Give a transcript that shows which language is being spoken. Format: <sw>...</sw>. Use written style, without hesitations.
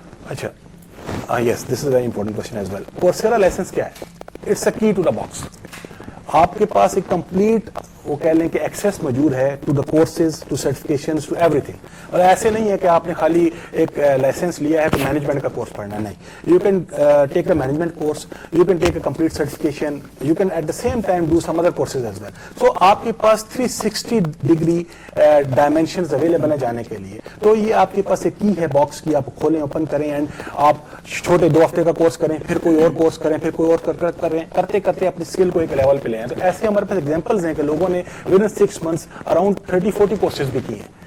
<en>اچھا, yes this is very important question as well.</en> <ur>کورسیرا licence کیا ہے؟</ur> <en>It's a key to the box.</en> <ur>آپ کے پاس ایک کمپلیٹ وہ کہہ لیں کہ ایکسیس موجود ہے</ur> <en>To the courses, to certifications, to everything.</en> <ur>اور ایسے نہیں ہے کہ آپ نے خالی ایک لائسنس لیا ہے تو مینجمنٹ کا کورس پڑھنا, نہیں.</ur> <en>You can take a management course, you can take a complete certification, you can at the same time do some other courses as well.</en> <ur>سو آپ کے پاس 360 ڈگری ڈائمینشنز اویلیبل ہیں جانے کے لیے. تو یہ آپ کے پاس ایک کی ہے باکس کی, آپ کھولیں, اوپن کریں اینڈ آپ چھوٹے 2 ہفتے کا کورس کریں, پھر کوئی اور کورس کریں, پھر کوئی اور کرتے کرتے اپنی اسکل کو ایک لیول پہ لے آئیں. تو ایسے ہمارے پاس ایگزامپلز ہیں کہ لوگوں نے</ur> <en>within 6 months around</en> <ur>30-40 courses بھی کیے ہیں.</ur>